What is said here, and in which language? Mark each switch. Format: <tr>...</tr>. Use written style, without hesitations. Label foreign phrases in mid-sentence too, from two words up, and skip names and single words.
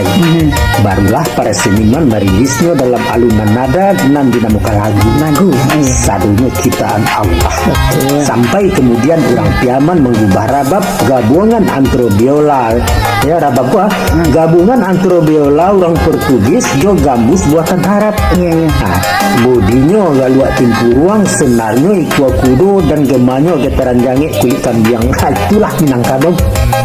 <id>Barulah para seniman merilisnya dalam alunan nada nan dinamakan lagu.</id> <min>Sadunya ciptaan Allah.</min> <id>Sampai kemudian orang Piaman mengubah rabab gabungan antara biola, ya rabab gua, gabungan antara biola orang Portugis jo gambus buatan Arab.</id> <min>Nah, bodinya galuak timpuruang, senarnya ikua kudo dan gemanya getaran jange kulit kambiang.</min> <id>Itulah Minangkabau.</id>